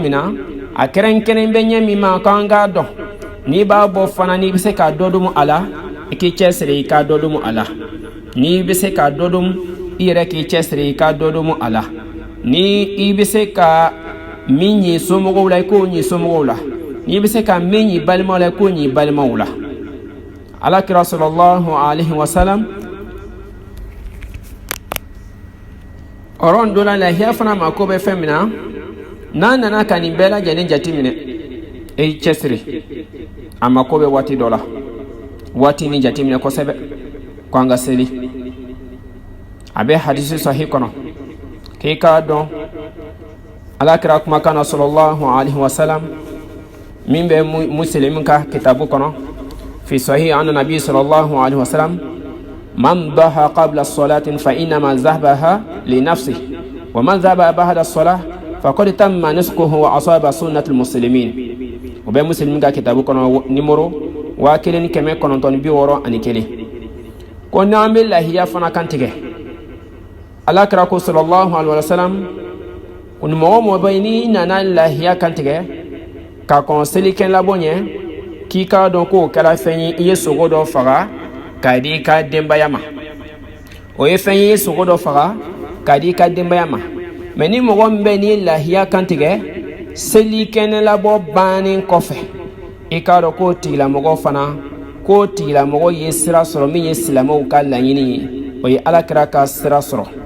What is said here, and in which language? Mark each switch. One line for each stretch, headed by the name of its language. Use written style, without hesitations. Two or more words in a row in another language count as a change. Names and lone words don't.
Bambara: min na a kɛrɛnkɛrɛn bɛ ɲɛ min ma k'an k'a dɔn n'i b'a bɔ fana n'i bɛ se k'a dɔ dɔn a la i k'i cɛsiri i k'a dɔ dɔn a la n'i bɛ se k'a dɔ dɔn i yɛrɛ k'i cɛsiri i k'a dɔ dɔn a la ni i bɛ se ka min ɲi somɔgɔw la i k'o ɲi somɔgɔw la n'i bɛ se ka min ɲi balimaw la i k'o ɲi balimaw la alakira
Arabic: صلى الله عليه وسلم
Bambara: ɔrɔn dɔ la lahiya fana mako bɛ fɛn min na n'a nana ka nin bɛɛ lajɛlen jateminɛ i cɛsiri a mako bɛ waati dɔ la waati min jateminɛ kosɛbɛ ko an ka seli a bɛ hadisi sahih kɔnɔ k'i k'a dɔn alakira kumakan na
Arabic: صلى الله عليه وسلم
Bambara: min bɛ Muslim ka kitabu kɔnɔ
Arabic: في صحيح النبي صلى الله عليه وسلم من ذبح قبل الصلاة فإنما ذبحه لنفسه ومن ذبح بعد الصلاة فقد تم نسكه وأصاب سنة المسلمين
Bambara: o bɛ Muslim ka kitabu kɔnɔ numéro 1961 ko n'an bɛ lahiya fana kantigɛ alakira ko
Arabic: صلى الله عليه وسلم
Bambara: ko mɔgɔ mɔgɔ bɛ ni nana lahiya kantigɛ ka kɔn selikɛn labɔ ɲɛ k'i k'a dɔn k'o kɛra fɛn ye i ye sogo dɔ faga k'a di i ka denbaya ma o ye fɛn ye i ye sogo dɔ faga k'a di i ka denbaya ma mais ni mɔgɔ min bɛ ni lahiya kantigɛ selikɛn labɔ bannen kɔfɛ i k'a dɔn k'o tigilamɔgɔ fana ko tila mogo ye sira soro min ye silamaw ka laɲini o ye alakira ka sira soro